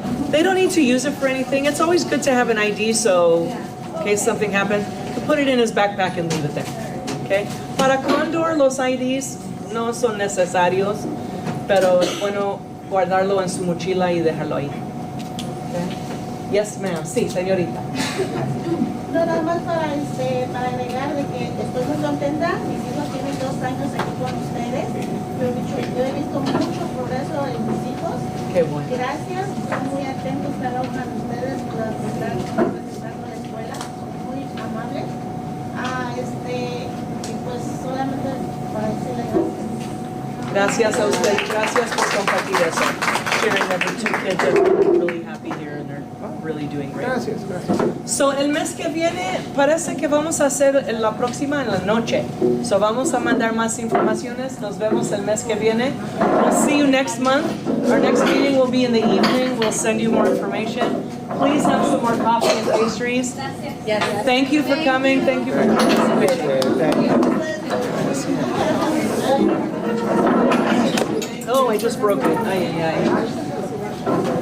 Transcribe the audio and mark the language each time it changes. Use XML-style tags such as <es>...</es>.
<en>They don't need to use it for anything. It's always good to have an ID, so in case something happens, you can put it in his backpack and leave it there. Okay.</en> <es>Para Condor, los IDs no son necesarios, pero es bueno guardarlo en su mochila y dejarlo ahí.</es> <en>Okay. Yes, ma'am.</en> <es>Sí, señorita. No, nada más para agregar de que estoy muy contenta. Mis hijos tienen 2 años aquí con ustedes. Yo he visto mucho progreso en mis hijos. Qué bueno. Gracias, son muy atentos cada uno de ustedes los que están representando la escuela, muy amables. Y pues solamente para decirle gracias. Gracias a usted. Gracias por compartir eso.</es> <en>Sharing that the 2 kids are really happy here and they're really doing great.</en> <es>Gracias. So, el mes que viene parece que vamos a hacer la próxima en la noche. So, vamos a mandar más informaciones. Nos vemos el mes que viene.</es> <en>We'll see you next month. Our next meeting will be in the evening. We'll send you more information. Please have some more coffee and pastries. Yes. Thank you for coming. Thank you for participating. Oh, I just broke it. Ay, ay, ay.</en>